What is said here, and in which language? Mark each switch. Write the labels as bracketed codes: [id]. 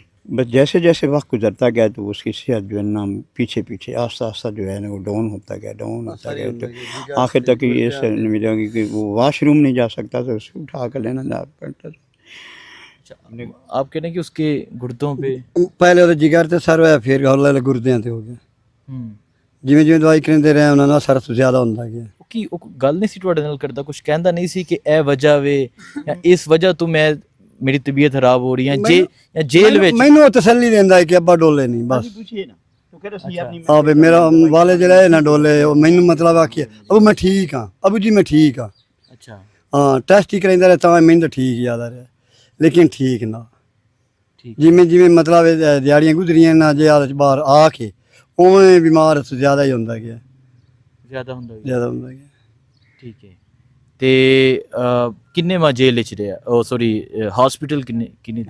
[hi] बस जैसे जैसे वक्त गुजरता गया तो उसकी सेहत जो है ना पीछे पीछे आस्ता आस्ता जो है ना वो डाउन होता गया तो आखिर तक ये मिला कि वो वाशरूम नहीं जा सकता था, उसको उठा कर लेना पड़ता था। आप कह रहे हैं कि उसके गुर्दों पे [pa] पहले तो जिगर ते सर होया, फिर हौले गुर्दियां ते हो गया। ਜਿਵੇਂ ਜਿਵੇਂ ਦਵਾਈ ਕਰਿੰਦੇ ਰਹੇ ਉਹਨਾਂ ਨਾਲ ਅਸਰ ਜ਼ਿਆਦਾ ਹੁੰਦਾ ਗਿਆ। ਕੀ ਉਹ ਗੱਲ ਨਹੀਂ ਸੀ ਤੁਹਾਡੇ ਨਾਲ ਕਰਦਾ, ਕੁਝ ਕਹਿੰਦਾ ਨਹੀਂ ਸੀ ਕਿ ਇਹ ਵਜ੍ਹਾ ਵੇ ਜਾਂ ਇਸ ਵਜ੍ਹਾ ਤੋਂ ਮੈਂ ਮੇਰੀ ਤਬੀਅਤ ਖਰਾਬ ਹੋ ਰਹੀ ਹੈ ਜਾਂ ਜੇਲ੍ਹ ਵਿੱਚ? ਮੈਨੂੰ ਤਸੱਲੀ ਦਿੰਦਾ ਹੈ ਕਿ ਅੱਬਾ ਡੋਲੇ ਨਹੀਂ, ਬਸ ਆ ਵੀ ਮੇਰਾ ਵਾਲੇ ਜਿਹੜਾ ਨਾ ਡੋਲੇ, ਉਹ ਮੈਨੂੰ ਮਤਲਬ ਆ ਕਿ ਅਬੂ ਮੈਂ ਠੀਕ ਹਾਂ, ਅਬੂ ਜੀ ਮੈਂ ਠੀਕ ਹਾਂ। ਅੱਛਾ। ਹਾਂ, ਟੈਸਟ ਹੀ ਕਰਾਂਦਾ ਰਿਹਾ ਤਾਂ ਮੈਨੂੰ ਤਾਂ ਠੀਕ ਯਾਦ ਆ ਰਿਹਾ, ਲੇਕਿਨ ਠੀਕ ਨਾ। ਜਿਵੇਂ ਜਿਵੇਂ ਮਤਲਬ ਦਿਹਾੜੀਆਂ ਗੁਜ਼ਰੀਆਂ ਨਾ, ਜੇ ਹਾਲਤ ਬਾਹਰ ਆ ਕੇ ਉਵੇਂ ਬਿਮਾਰ ਜ਼ਿਆਦਾ ਹੀ ਹੁੰਦਾ ਗਿਆ, ਜ਼ਿਆਦਾ ਹੁੰਦਾ ਗਿਆ। ਠੀਕ ਹੈ। ਤੇ ਕਿੰਨੇ ਮਾਹ ਜੇਲ੍ਹ ਵਿੱਚ ਰਿਹਾ? [hi] ਉਹ ਸੌਰੀ हॉस्पिटल कितनी?